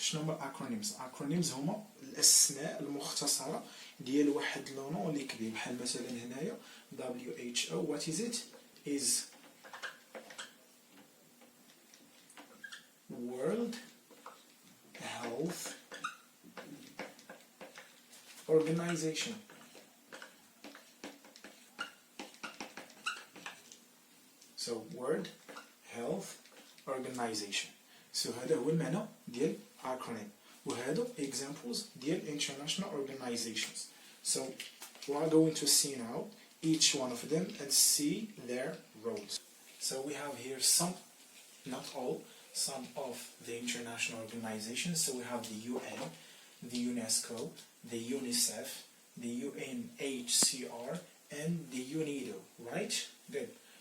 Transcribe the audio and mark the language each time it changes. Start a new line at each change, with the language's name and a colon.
Arabic: شنو هما acronyms؟ acronyms هما الاسماء المختصرة ديال واحد لونو اللي كبير. بحال مثلا هنايا WHO.
English: What is it? Is World Health Organization. So World Health Organization.
Arabic: So هذا هو المعنى ديال acronym. وهذا
English: examples
Arabic: ديال
English: international organizations. So we are going to see now each one of them and see their roles. So we have here some, not all, some of the international organizations. So we have the UN, the UNESCO, the UNICEF, the UNHCR, and the UNIDO, right? Good.